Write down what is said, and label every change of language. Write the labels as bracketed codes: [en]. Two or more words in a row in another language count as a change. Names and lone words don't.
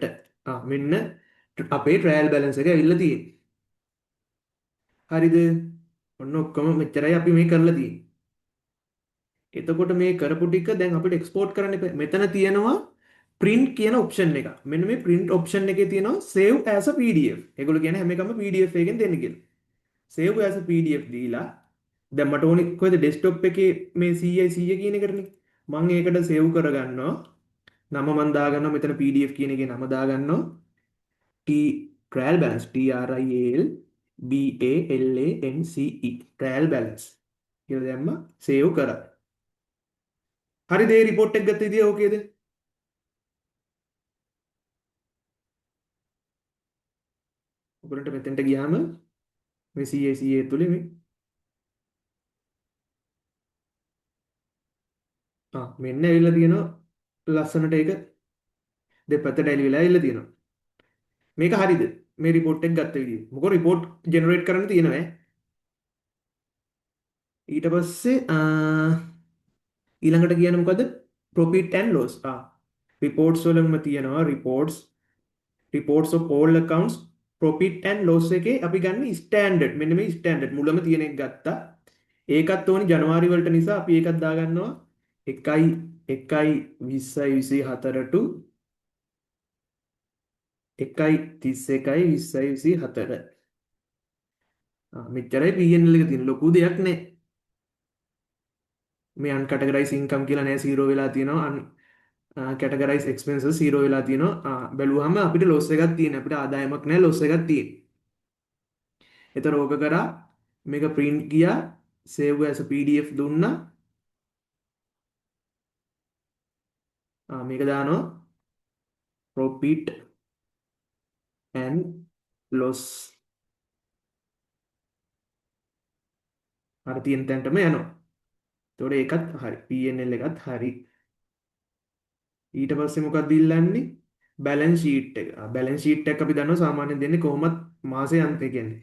[si] මෙන්න අපේ [en] trial balance [si] එක ඇවිල්ලා තියෙන්නේ. හරිද? ඔන්න ඔක්කොම මෙච්චරයි අපි මේ කරලා තියෙන්නේ. එතකොට මේ කරපු ටික දැන් අපිට එක්ස්පෝර්ට් කරන්න එපා. මෙතන තියෙනවා print කියන option එක. මෙන්න මේ [en] print option [si] එකේ තියෙනවා [en] save as a PDF. [si] ඒගොල්ලෝ කියන්නේ හැම එකම PDF එකකින් දෙන්න කියලා. [en] save as a PDF [si] දීලා දැන් මට ඕනේ කොහෙද desktop එකේ මේ 100යි 100 කියන එකටනේ. මම ඒකට save කරගන්නවා. නම මම දාගන්නවා මෙතන PDF කියන එකේ නම දාගන්නවා. [en] T trial balance TRIAL BALANCE [si] trial balance කියලා දැම්ම save කරා. හරිද? ඒ report එක ගත්ත විදිය ඕකේද? ඔයගොල්ලන්ට මෙතෙන්ට ගියාම මේ CA ඇතුලේ මේ මෙන්න ඇවිල්ලා තියෙනවා ලස්සනට ඒක දෙපැත්තට ඇලිවිලා ඇවිල්ලා තියෙනවා. මේක හරිද? මේ report එක ගත්ත විදිය. මොකද [en] report generate [si] කරන්න තියෙනවා ඊට පස්සේ ඊළඟට කියන්නේ මොකද? [en] profit and loss. reports [si] වලම තියෙනවා [en] reports of all accounts profit and loss [si] එකේ අපි ගන්න [en] standard. [si] මෙන්න මේ standard මුලම තියෙන එක ගත්තා. ඒකත් ඕනි ජනවාරි වලට නිසා අපි ඒකත් දාගන්නවා 1/1/2024 to 1/31/2024. මෙච්චරයි P&L එක තියෙන ලොකු දෙයක් නෑ. මේ [en] uncategorized income [si] කියලා නෑ 0 වෙලා තියෙනවා. [en] categorize expenses [si] 0 වෙලා තියෙනවා. බැලුවාම අපිට loss එකක් තියෙන. අපිට ආදායමක් නෑ loss එකක් තියෙන. ඒතර ඕක කරා මේක print ගියා [en] save as a PDF [si] දුන්නා. මේක දානවා [en] profit and loss. [si] අර තියෙන තැනටම යනවා. එතකොට ඒකත් හරි. P&L එකත් හරි. ඊට පස්සේ මොකක්ද ඉල්ලන්නේ? [en] balance sheet [si] එක. [en] balance sheet [si] එක අපි දන්නවා සාමාන්‍යයෙන් දෙන්නේ කොහොමත් මාසේ අන්තය කියන්නේ.